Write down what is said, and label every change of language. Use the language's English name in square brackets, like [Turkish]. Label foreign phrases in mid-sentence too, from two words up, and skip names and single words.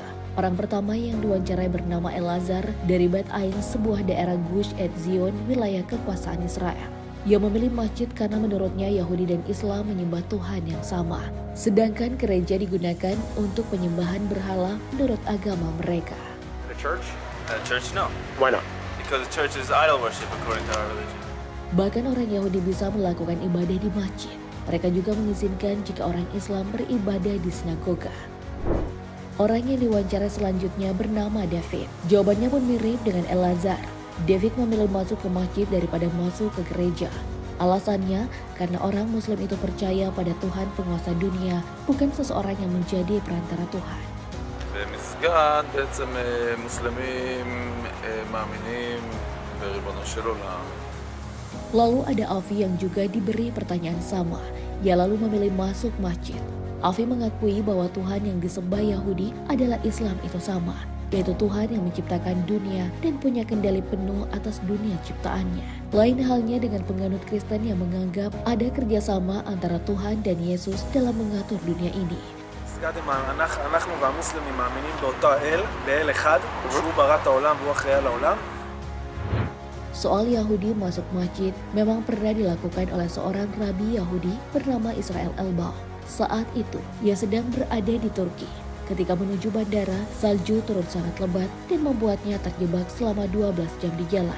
[Indonesian] Orang pertama yang diwawancarai bernama Elazar dari Bet Ain, sebuah daerah Gush Etzion, wilayah kekuasaan Israel. Ia memilih masjid karena menurutnya Yahudi dan Islam menyembah Tuhan yang sama, sedangkan gereja digunakan untuk penyembahan berhala menurut agama mereka. [English] The church? Church, no. Why not? Because the church is idol worship according to our religion. [Indonesian] Bahkan orang Yahudi bisa melakukan ibadah di masjid. Mereka juga mengizinkan jika orang Islam beribadah di sinagoga. Orang yang diwawancara selanjutnya bernama David. Jawabannya pun mirip dengan Elazar. David memilih masuk ke masjid daripada masuk ke gereja. Alasannya karena orang Muslim itu percaya pada Tuhan penguasa dunia, bukan seseorang yang menjadi perantara Tuhan. [Hebrew] במסגד בעצם מוסלמים מאמינים בריבונו של עולם. [Indonesian] Lalu ada Afi yang juga diberi pertanyaan sama. Ia lalu memilih masuk masjid. Afi mengakui bahwa Tuhan yang disembah Yahudi adalah Islam itu sama, yaitu Tuhan yang menciptakan dunia dan punya kendali penuh atas dunia ciptaannya. Lain halnya dengan penganut Kristen yang menganggap ada kerjasama antara Tuhan dan Yesus dalam mengatur dunia ini. [Hebrew] אנחנו והמוסלמים מאמינים באותו האל, באל אחד, שהוא ברא את העולם והוא אחראי על העולם. [Indonesian] Soal Yahudi masuk masjid memang pernah dilakukan oleh seorang rabi Yahudi bernama Israel Elbaum. Saat itu, ia sedang berada di Turki. Ketika menuju bandara, salju turun sangat lebat dan membuatnya terjebak selama 12 jam di jalan.